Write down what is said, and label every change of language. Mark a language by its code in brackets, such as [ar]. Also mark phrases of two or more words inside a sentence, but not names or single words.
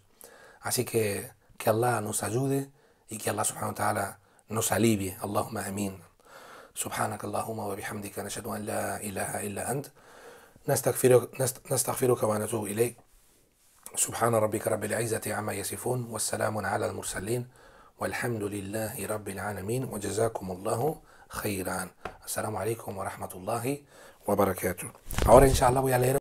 [es] Así que Allah nos ayude y que Allah [ar] سبحانه وتعالى [es] nos alivie. [ar] اللهم آمين. سبحانك اللهم وبحمدك نشهد أن لا إله إلا أنت نستغفرك ونتوب إليك سبحان ربك رب العزة عما يصفون والسلام على المرسلين والحمد لله رب العالمين وجزاكم الله خيرا. السلام عليكم ورحمة الله وبركاته. [es] Ahora inshallah voy a leer